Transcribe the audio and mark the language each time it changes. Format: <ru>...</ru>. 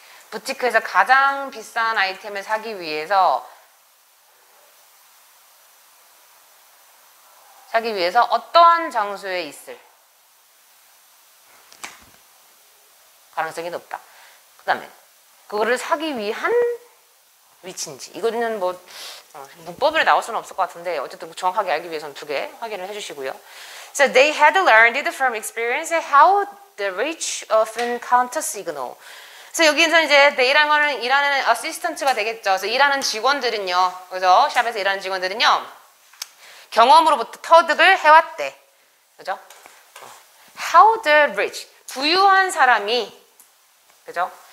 <ko>부티크에서 가장 비싼 아이템을 사기 위해서 어떠한 장소에 있을 가능성이 높다. 그 다음에 그거를 사기 위한 위치인지 이거는 뭐 문법으로 나올 수는 없을 것 같은데 어쨌든 정확하게 알기 위해서는 두 개 확인을 해주시고요.</ko> <en>So they had learned from experience how the rich often counter signal.</en> <ko>그래서 여기서 이제 they라는 거는 일하는 어시스턴트가 되겠죠. 그래서 일하는 직원들은요, 그죠? 샵에서 일하는 직원들은요, 경험으로부터 터득을 해왔대. 그죠?</ko> <en>How the rich,</en> <ko>부유한 사람이, 그죠?</ko>